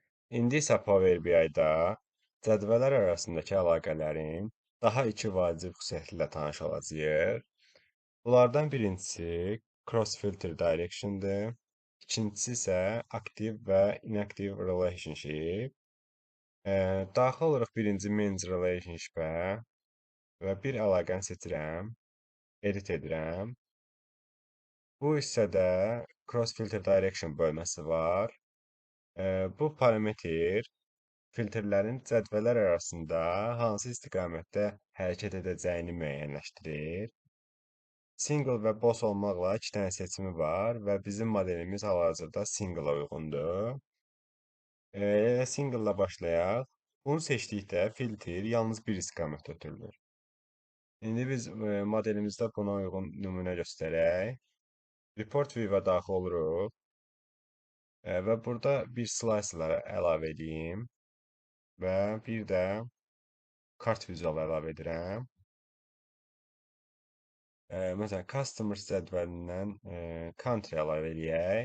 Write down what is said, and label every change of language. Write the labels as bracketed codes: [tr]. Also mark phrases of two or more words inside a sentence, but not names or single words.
[az] İndi isə Power BI-da cədvəllər arasındakı əlaqələrin daha iki vacib xüsusiyyəti ilə tanış olacağıq. Bunlardan birincisi [en] cross filter direction-dır. [az] İkincisi isə active və [en] inactive relationship. [az] Daxil olaraq birinci [en] manage relationship-ə [az] və bir əlaqəni seçirəm, edit edirəm. Bu hissədə [en] cross filter direction [az] bölməsi var. Bu parametr filtrlərin cədvəllər arasında hansı istiqamətdə hərəkət edəcəyini müəyyənləşdirir. Single və boss olmaqla iki dənə seçimi var və bizim modelimiz hal-hazırda single-a uyğundur. Single-la başlayaq. Bunu seçdikdə filtr yalnız bir istiqamətdə ötürülür. İndi biz modelimizdə buna uyğun nümunə göstərək. [en] Report view-a [az] daxil oluruq və burada bir slicer əlavə edeyim və bir də kart vizual əlavə edirəm. Məsələn, customers cədvəlindən country əlavə eləyək.